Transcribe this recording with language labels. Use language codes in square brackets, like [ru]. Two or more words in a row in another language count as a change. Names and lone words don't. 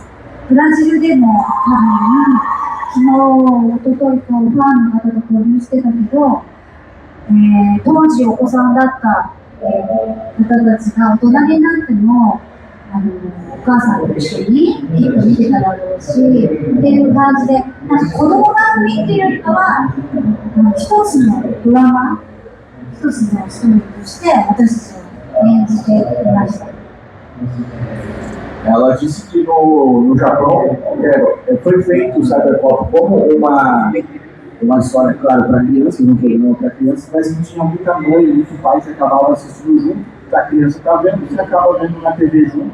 [ja] ブラジルでも多分昨日、おとといとファンの方と交流してたけど、当時お子さんだった方たちが大人になってもお母さんと一緒にきっと見てただろうしっていう感じで、子供番組っていうよりかは一つのドラマ、一つのストーリーとして私たちを演じていました。 [pt] Ela disse que no Japão foi feito o Cyberpop como uma história, claro, para criança, não programa para criança, mas não tinha muita mãe, muito pai que acabava assistindo junto, a criança está vendo, você acaba vendo na TV junto.